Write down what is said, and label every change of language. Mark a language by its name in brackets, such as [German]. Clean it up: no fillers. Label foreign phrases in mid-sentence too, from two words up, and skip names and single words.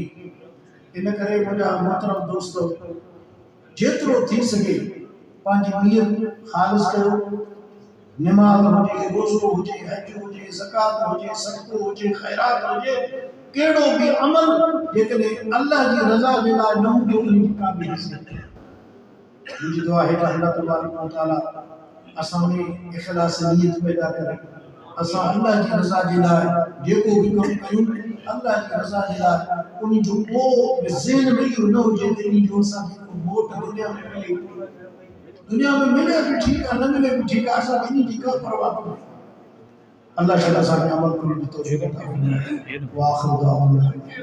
[Sindhi] इन करे मुंहिंजा मोहतरम दोस्त, जेतिरो थी सघे पंहिंजी नियत ख़ालिस कयो। नमाज़ हुजे, रोज़ो हुजे, हज हुजे, ज़कात हुजे, सदको हुजे, ख़ैरात हुजे, केड़ो भी अमल जेकने अल्लाह जी रज़ा जे लाइ न हूंदो उन जी का भी हैसियत मुंहिंजी दुआ है त [Arabic] الله تبارك وتعالى [Sindhi] असां में इखलास नियत पैदा करे असां अल्लाह जी रज़ा जे लाइ जेको भी कम कयूं अल्लाह जी रज़ा जे लाइ उन जो को ज़हन में इहो न हुजे त इन जो असां खे मोट दुनिया में मिले भी ठीक है न मिले भी ठीक है असां इन जी का परवाह कोन्हे अल्लाह ताला असां खे अमल करण जी तौफ़ीक़ अता फरमाए। [Arabic] وآخر دعوانا